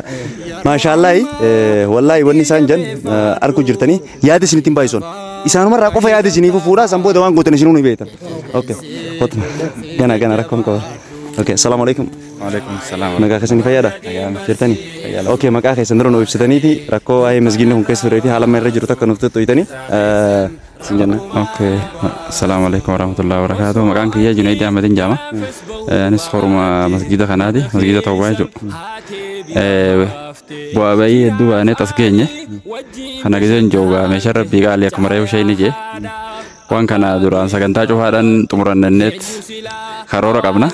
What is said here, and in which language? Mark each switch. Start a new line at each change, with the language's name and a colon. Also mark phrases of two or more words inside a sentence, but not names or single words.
Oromo: Maashaallah wallaahi wanni isaan jan arku jirtanii yaada isinitti hin baay'isuun isaanumarraa qofa yaada isinii fuudhaa san booda waan gootan isinuu ni beektan. Okay gana rakkoon qaba. Okay
Arabic: السلام عليكم. وعليكم السلام.
Oromo: Nagaa keessanii fayyaadha? Jirtanii? Okay maqaa keessan dura nu ibsitaniiti rakkoo waa'ee masgiidni kun keessa turee fi haala amma irra jiru takka nuuf tuttuutanii sin jenna.
Arabic: Okay السلام عليكم ورحمة الله وبركاته.
Oromo: Maqaan kiyya Junayd Ahmadin Jama. Anis horuma masgiida kanaati masgiida Tawbaa jechuudha. Bu'aa bayii hedduu baanee as geenye kana giseen joogaa meeshaa rabbii qaalii akkuma reefu ishee ni jee waan kana duraan sagantaa cufaadhaan xumuranneet karoora qabna.